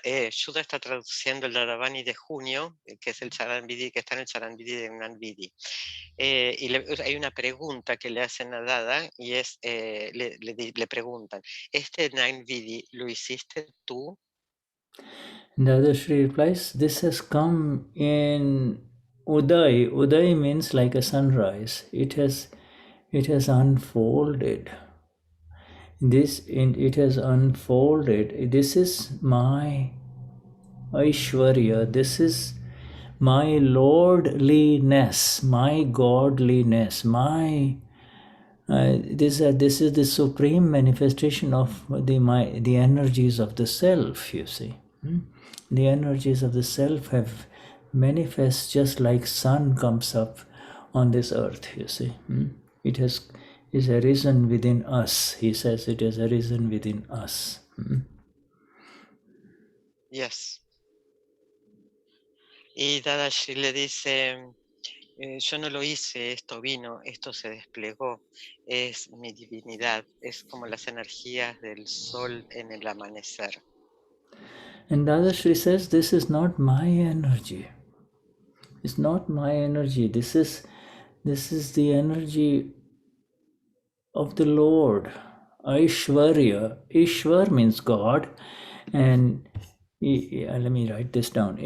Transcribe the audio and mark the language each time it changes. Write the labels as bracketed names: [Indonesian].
[Spanish] Shuddha está traduciendo el Dadavani de junio, que es el Charan Vidhi, que está en el Charan Vidhi de Gnani Vidhi. Y hay una pregunta que le hacen a Dada y es, le preguntan, ¿este Gnani Vidhi lo hiciste tú? [English] Dadashri replies, this has come in Uday. Uday means like a sunrise. It has unfolded. It has unfolded. This is my Aishwarya. This is my lordliness, my godliness, this is the supreme manifestation of the energies of the self. You see, the energies of the self have manifest just like sun comes up on this earth. You see, it is arisen within us. He says it has arisen within us. Yes. [Spanish] Y Dadashri le dice, yo no lo hice, esto vino, esto se desplegó, es mi divinidad, es como las energías del sol en el amanecer. [English] And Dadashri says, this is not my energy. It's not my energy. This is the energy of the Lord. Aishwarya. Ishwar means God, and let me write this down.